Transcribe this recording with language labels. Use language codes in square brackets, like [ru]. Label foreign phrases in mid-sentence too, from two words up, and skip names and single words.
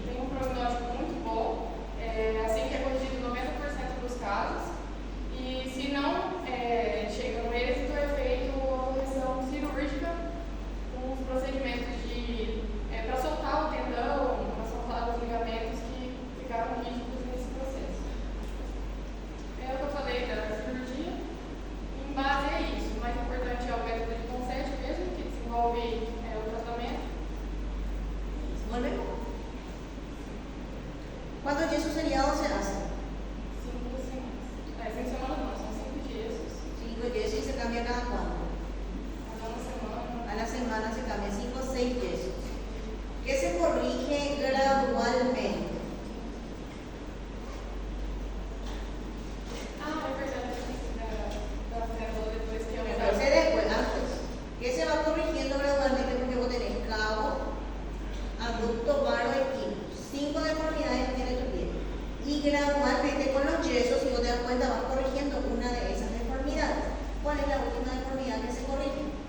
[pt] Tem um prognóstico muito bom, assim que é corrigido 90% dos casos, e se não chega no êxito, é feito a correção cirúrgica com os procedimentos para soltar o tendão, para soltar os ligamentos que ficaram rígidos nesse processo. É o que eu falei da cirurgia. Em base a isso, o mais importante é o método de Ponseti mesmo, que desenvolve o tratamento. [es] Volvemos. ¿Cuántos yesos sería o se hace? [pt] 5 semanas. 5 semanas não, são 5 dias. [es] 5 yesos y se cambia cada cuánto. [pt] Cada uma semana. [es] A la semana se cambia 5 o 6 yesos. Que se corrige gradualmente. [pt] É verdade, da célula depois que eu [es] Entonces después, antes, que se va corrigiendo gradualmente porque vos tenés cabo, aducto, varo, equino. 5 deformidades tiene tu pie. Y gradualmente con los yesos, si vos te das cuenta, vas corrigiendo una de esas deformidades. ¿Cuál es la última deformidad que se corrige?